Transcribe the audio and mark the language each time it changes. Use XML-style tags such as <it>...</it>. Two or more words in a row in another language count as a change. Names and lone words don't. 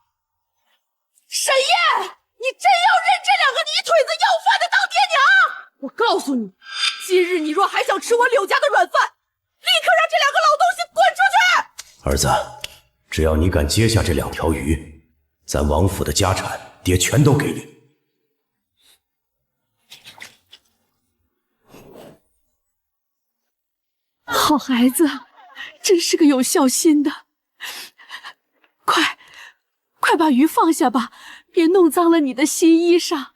<zh>沈燕，你真要認這2個泥腿子要飯的當爹娘？我告訴你，今日你若還想吃我柳家的軟飯，立刻讓這2個老東西滾出去！兒子，只要你敢接下這2條魚，咱王府的家產，爹全都給你。好孩子，真是個有孝心的。快把魚放下吧，別弄髒了你的新衣裳。</zh>